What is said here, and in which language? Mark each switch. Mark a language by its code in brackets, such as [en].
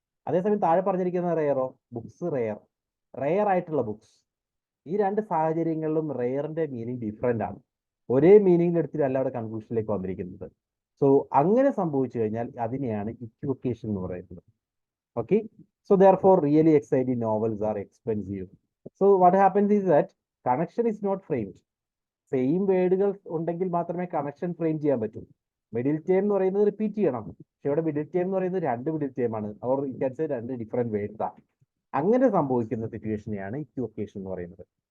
[ml] അതേസമയം താഴെ പറഞ്ഞിരിക്കുന്ന റെയറോ, ബുക്സ് റെയർ ആയിട്ടുള്ള ബുക്സ്. ഈ രണ്ട് സാഹചര്യങ്ങളിലും റെയറിന്റെ മീനിങ് ഡിഫറെന്റ് ആണ്. ഒരേ മീനിങ്ങിൽ എടുത്തിട്ടല്ല അവിടെ കൺക്ലൂഷനിലേക്ക് വന്നിരിക്കുന്നത്. സോ അങ്ങനെ സംഭവിച്ചു കഴിഞ്ഞാൽ അതിനെയാണ് ഇക്വൊക്കേഷൻ എന്ന് പറയുന്നത്. Okay. [en] So therefore really exciting novels are expensive. So what happens is that connection is not framed. [ml] Same വേർഡുകൾ ഉണ്ടെങ്കിൽ മാത്രമേ കണക്ഷൻ ഫ്രെയിം ചെയ്യാൻ പറ്റൂ. മിഡിൽ ടേം എന്ന് പറയുന്നത് റിപ്പീറ്റ് ചെയ്യണം. പക്ഷെ ഇവിടെ മിഡിൽ ടേം എന്ന് പറയുന്നത് രണ്ട് മിഡിൽ ടേം ആണ്. അവർ രണ്ട് ഡിഫറെന്റ് വേർഡ്സ് ആണ്. അങ്ങനെ സംഭവിക്കുന്ന സിറ്റുവേഷനെയാണ് ഇക്വൊക്കേഷൻ എന്ന് പറയുന്നത്.